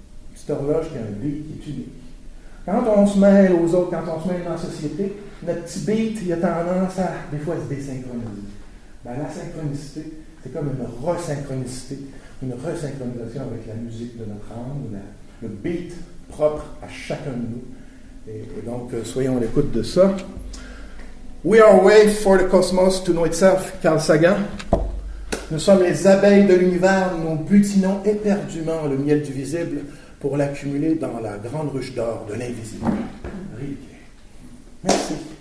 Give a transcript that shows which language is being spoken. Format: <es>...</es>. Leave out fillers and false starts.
<fr>Une petite horloge qui a un beat qui est unique. Quand on se mêle aux autres, quand on se mêle dans la société, notre petit beat, il a tendance à, des fois, se désynchroniser. Ben, la synchronicité, c'est comme une resynchronicité, une resynchronisation avec la musique de notre âme, le beat propre à chacun de nous. Et donc, soyons à l'écoute de ça.</fr> <en>We are a way for the cosmos to know itself, Carl Sagan.</en> <fr>Nous sommes les abeilles de l'univers, nous butinons éperdument le miel du visible pour l'accumuler dans la grande ruche d'or de l'invisible. Rilke. Merci.</fr>